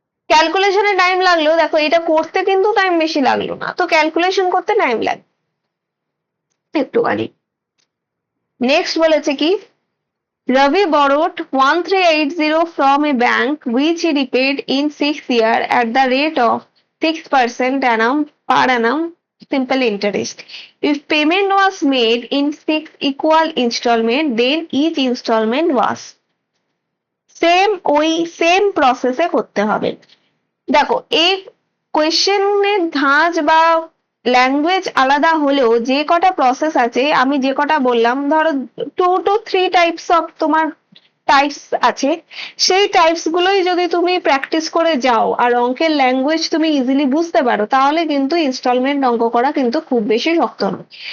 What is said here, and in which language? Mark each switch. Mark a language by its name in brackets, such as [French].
[Bangla] ক্যালকুলেশনে time লাগলো, দেখো এটা করতে কিন্তু টাইম বেশি লাগলো না, তো ক্যালকুলেশন করতে টাইম লাগে একটুখানি। নেক্সট বলেছে কি, [English] Ravi borrowed 1380 from a bank which he repaid in 6 years at the rate of 6% annum per annum simple interest. If payment was made in 6 equal installment, then each installment was [Bangla] same, ওই same প্রসেসে করতে হবে। দেখো এই কোয়েশ্চেনের ধাঁচ বা language আলাদা হলেও যে কটা প্রসেস আছে, আমি যে কটা বললাম, ধরো 2 to 3 টাইপস অফ তোমার টাইপস আছে, সেই টাইপস গুলোই যদি তুমি প্র্যাকটিস করে যাও আর অঙ্কের ল্যাঙ্গুয়েজ তুমি ইজিলি বুঝতে পারো, তাহলে কিন্তু ইনস্টলমেন্ট অঙ্ক করা কিন্তু খুব বেশি শক্ত নয়।